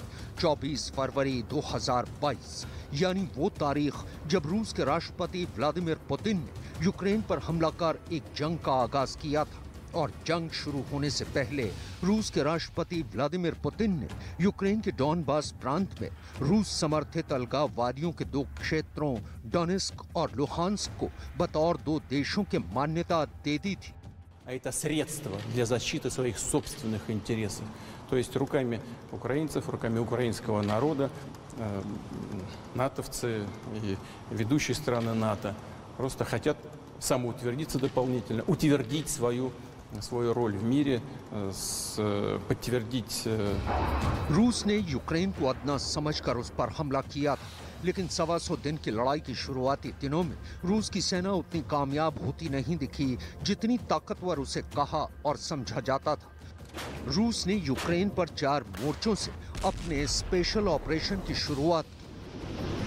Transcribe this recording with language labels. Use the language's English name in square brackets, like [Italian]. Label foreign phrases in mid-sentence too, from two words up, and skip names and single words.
[Hindi] 24 फरवरी 2022 यानी वो तारीख जब रूस के राष्ट्रपति व्लादिमीर पुतिन ने यूक्रेन पर हमला कर एक जंग का आगाज किया था। और जंग शुरू होने से पहले रूस के राष्ट्रपति व्लादिमीर पुतिन ने यूक्रेन के डॉनबास प्रांत में रूस समर्थित अलगाववादियों के 2 क्षेत्रों डोनेस्क और लुहान्स्क को बतौर 2 देशों के मान्यता दे दी थी। [Russian] Это средство для защиты своих собственных интересов. То есть руками украинцев, руками украинского народа, натовцы и ведущие страны НАТО просто хотят самоутвердиться дополнительно, утвердить свою роль в мире, подтвердить... [Hindi] रूस ने यूक्रेन को अदना समझकर उस पर हमला किया था, लेकिन 125 दिन की लड़ाई की शुरुआती दिनों में रूस की सेना उतनी कामयाब होती नहीं दिखी जितनी ताकतवर उसे कहा और समझा जाता था। रूस ने यूक्रेन पर 4 मोर्चों से अपने [English] special operation [Hindi] की शुरुआत की।